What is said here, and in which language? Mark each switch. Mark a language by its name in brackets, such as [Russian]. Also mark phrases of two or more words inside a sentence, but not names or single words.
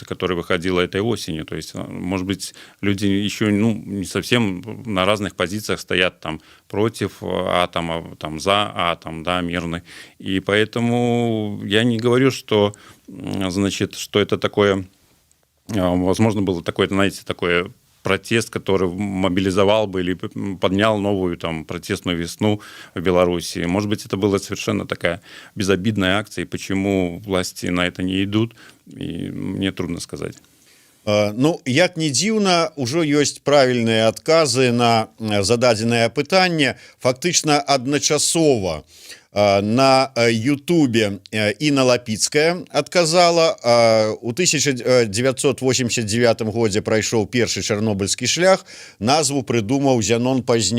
[Russian] которое выходило этой осенью, то есть, может быть, люди еще, не совсем на разных позициях стоят там против атома, там за атом, да, мирный, и поэтому я не говорю, что, значит, что это такое, возможно, было такое, знаете, такое протест, который мобилизовал бы или поднял новую там протестную весну в Беларуси. Может быть, это была совершенно такая безобидная акция, и почему власти на это не идут, и мне трудно сказать. [Belarusian] Ну, як не дзіўна, ужо ёсць правільныя адказы на зададзенае пытанне. Фактычна адначасова на Ютубе Інна Лапіцкая адказала. У 1989 годзе прайшоў першы чарнобыльскі шлях, назву прыдумаў Зянон Пазняк.